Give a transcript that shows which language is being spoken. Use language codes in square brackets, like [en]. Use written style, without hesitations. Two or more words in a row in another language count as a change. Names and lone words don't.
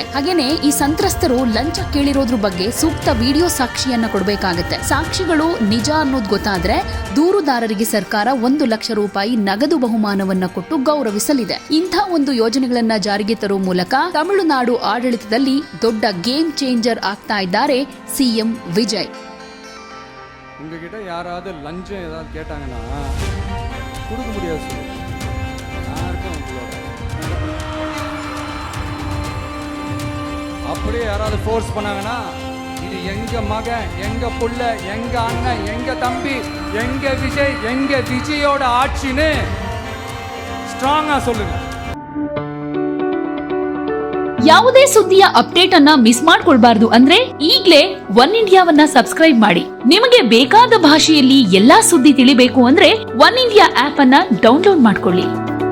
[kn] ಹಾಗೇನೆ ಈ ಸಂತ್ರಸ್ತರು ಲಂಚ ಕೇಳಿರೋದ್ರ ಬಗ್ಗೆ ಸೂಕ್ತ ವಿಡಿಯೋ ಸಾಕ್ಷಿಯನ್ನ ಕೊಡಬೇಕಾಗುತ್ತೆ. ಸಾಕ್ಷಿಗಳು ನಿಜ ಅನ್ನೋದು ಗೊತ್ತಾದ್ರೆ ದೂರುದಾರರಿಗೆ ಸರ್ಕಾರ 1 ಲಕ್ಷ ರೂಪಾಯಿ ನಗದು ಬಹುಮಾನವನ್ನ ಕೊಟ್ಟು ಗೌರವಿಸಲಿದೆ. ಇಂಥ ಒಂದು ಯೋಜನೆಗಳನ್ನ ಜಾರಿಗೆ ತರುವ ಮೂಲಕ ತಮಿಳುನಾಡು ಆಡಳಿತದಲ್ಲಿ ದೊಡ್ಡ [en] game changer [kn] ಆಗ್ತಾ ಇದ್ದಾರೆ ಸಿಎಂ ವಿಜಯ್. [ta] உங்ககிட்ட யாராவது லஞ்சம் ஏதாவது கேட்டாங்கன்னா கொடுக்க முடியாது சொல்லு. நான் இருக்கேன் உங்களோட. அப்படியே யாராவது ஃபோர்ஸ் பண்ணாங்கன்னா இது எங்க மகன், எங்க புள்ள, எங்க அண்ணன், எங்க தம்பி, எங்க விஜய், எங்க விஜயோட ஆட்சின்னு ಸ್ಟ್ರಾಂಗ್ சொல்லுங்க. [kn] ಯಾವುದೇ ಸುದ್ದಿಯ ಅಪ್ಡೇಟ್ ಅನ್ನ ಮಿಸ್ ಮಾಡ್ಕೊಳ್ಬಾರ್ದು ಅಂದ್ರೆ ಈಗ್ಲೇ ಒನ್ ಇಂಡಿಯಾವನ್ನ ಸಬ್ಸ್ಕ್ರೈಬ್ ಮಾಡಿ. ನಿಮಗೆ ಬೇಕಾದ ಭಾಷೆಯಲ್ಲಿ ಎಲ್ಲಾ ಸುದ್ದಿ ತಿಳಿಬೇಕು ಅಂದ್ರೆ ಒನ್ ಇಂಡಿಯಾ ಆಪ್ ಅನ್ನ ಡೌನ್ಲೋಡ್ ಮಾಡ್ಕೊಳ್ಳಿ.